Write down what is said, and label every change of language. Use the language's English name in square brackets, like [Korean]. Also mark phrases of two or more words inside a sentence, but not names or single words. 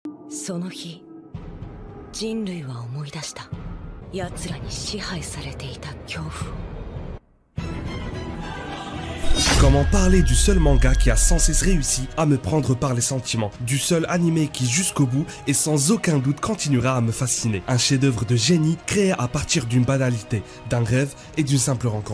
[Japanese] その日、人類は思い出した。奴らに支配されていた恐怖を。 [French] Comment parler du seul manga qui a sans cesse réussi à me prendre par les sentiments, du seul animé qui jusqu'au bout et sans aucun doute continuera à me fasciner. Un chef-d'œuvre de génie créé à partir d'une banalité, d'un rêve et d'une simple rencontre.